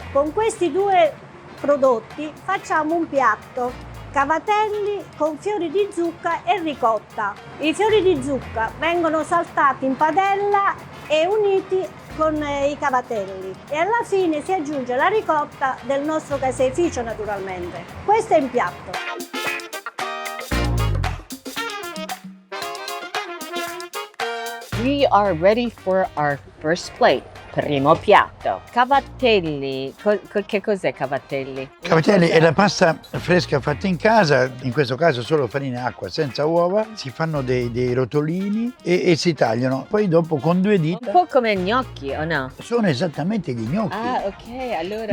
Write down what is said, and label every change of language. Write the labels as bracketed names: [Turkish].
[Italian] Con questi due prodotti facciamo un piatto: cavatelli con fiori di zucca e ricotta. I fiori di zucca vengono saltati in padella e uniti con i cavatelli, e alla fine si aggiunge la ricotta del nostro caseificio, naturalmente. Questo è il piatto. [English] we are ready for our first plate. [Italian] Primo piatto. Cavatelli. Che cos'è cavatelli? Cavatelli è la pasta fresca fatta in casa, in questo caso solo farina e acqua, senza uova. Si fanno dei rotolini e si tagliano. Poi dopo con 2 dita. Un po' come gnocchi, o no? Sono esattamente gli gnocchi. Ah, ok, allora...